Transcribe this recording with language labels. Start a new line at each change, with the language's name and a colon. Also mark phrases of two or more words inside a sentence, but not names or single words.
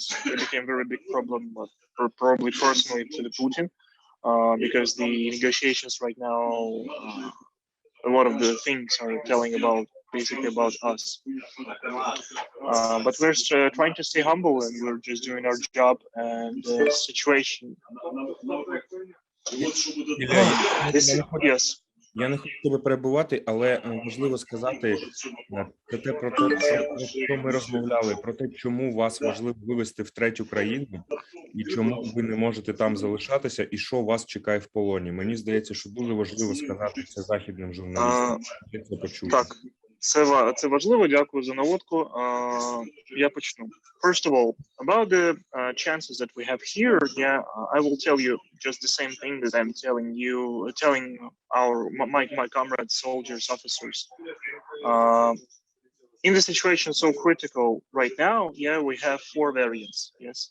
English: We became a very big problem, probably personally to the Putin, because the negotiations right now, a lot of the things are telling about basically about us. But we're trying to stay humble and we're just doing our job. And the situation. Yes.
Ukrainian: Я не хочу тебе перебувати, але важливо сказати про те, про що ми розмовляли, про те, чому вас важливо вивести в третю країну, і чому ви не можете там залишатися, і що вас чекає в полоні. Мені здається, що дуже важливо сказати це західним журналістам. Це почути. Так, це важливо, дякую за наводку. Я почну.
English: First of all, about the chances that we have here, yeah, I will tell you just the same thing that I'm telling my comrades, soldiers, officers. In the situation so critical right now, yeah, we have 4 variants.